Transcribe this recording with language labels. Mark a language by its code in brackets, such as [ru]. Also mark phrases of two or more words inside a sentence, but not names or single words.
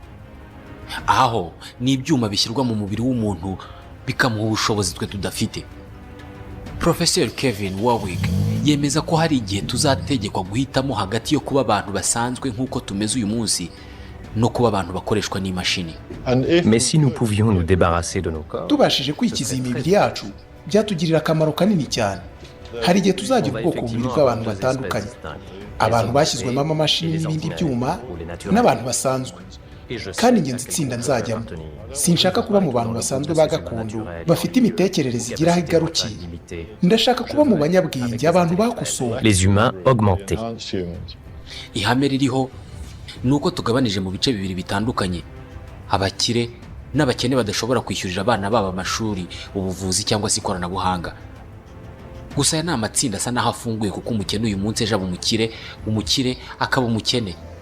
[rw] Aho ni ibyuma bishyirwa mu mubiri w'umuntu bikamuha ubushobozi twe tudafite. Professor Kevin Warwick yemeza ko hari igihe tuzategekwa guhitamo hagati yo kuba abantu basanzwe nk'uko tumeze uyu munsi no kuba abantu bakoreshwa n'imashini. [fr] Mais si nous pouvions nous débarrasser de nos corps, [rw] tubashije kwikiza imibiri yacu byatugirira akamaro kanini cyane. Hari igihe tuzagira ubwoko bubiri bw'abantu batandukanye, abantu bashyizwemo amamashini n'ibindi byuma n'abantu basanzwe. Kandi ingenzi itsinda nzajyamo. Sinshaka kuba mu bantu basanzwe ba gakondo bafite imitekerereze igira aho igarukiye. Ndashaka kuba mu banyabwenge, abantu bakosowe. [fr] les humains augmentés. [rw] Ihame ririho ni uko tugabanije mu bice bibiri bitandukanye: abakire n'abakene badashobora kwishyurira abana babo amashuri, ubuvuzi cyangwa se ikoranabuhanga. Gusa aya ni amatsinda asa n'aho afunguye, kuko umukene uyu munsi ejo aba umukire akaba umukene.